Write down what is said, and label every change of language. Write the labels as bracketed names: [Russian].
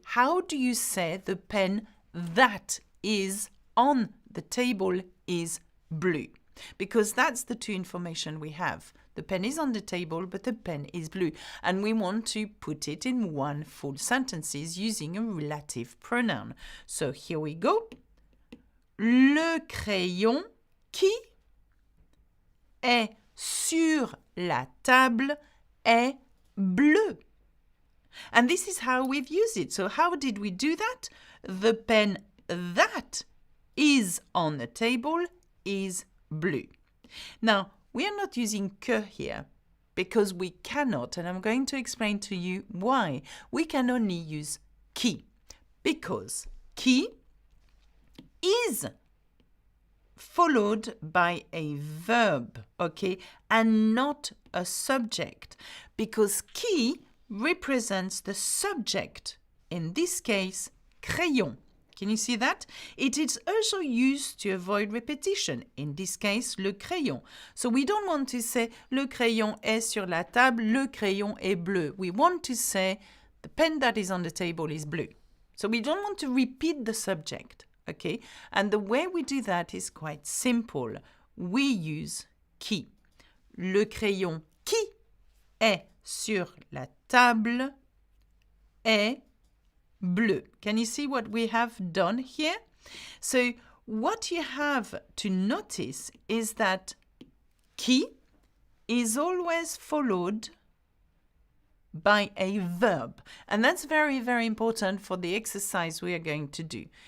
[English] How do you say the pen that is on the table is blue? Because that's the two information we have. The pen is on the table, but the pen is blue. And we want to put it in one full sentences using a relative pronoun. So here we go. [French] Le crayon qui est sur la table est bleu. [English] And this is how we've used it. So how did we do that? The pen that is on the table is blue. Now, we are not using que here because we cannot, and I'm going to explain to you why. We can only use qui because qui is followed by a verb, okay, and not a subject, because qui represents the subject, in this case, crayon. Can you see that? It is also used to avoid repetition, in this case, le crayon. So we don't want to say [French] le crayon est sur la table, le crayon est bleu. [English] We want to say the pen that is on the table is blue. So we don't want to repeat the subject, okay? And the way we do that is quite simple. We use qui. [French] Le crayon qui est sur la table est bleu. [English] Can you see what we have done here? So what you have to notice is that qui is always followed by a verb. And that's very, very important for the exercise we are going to do.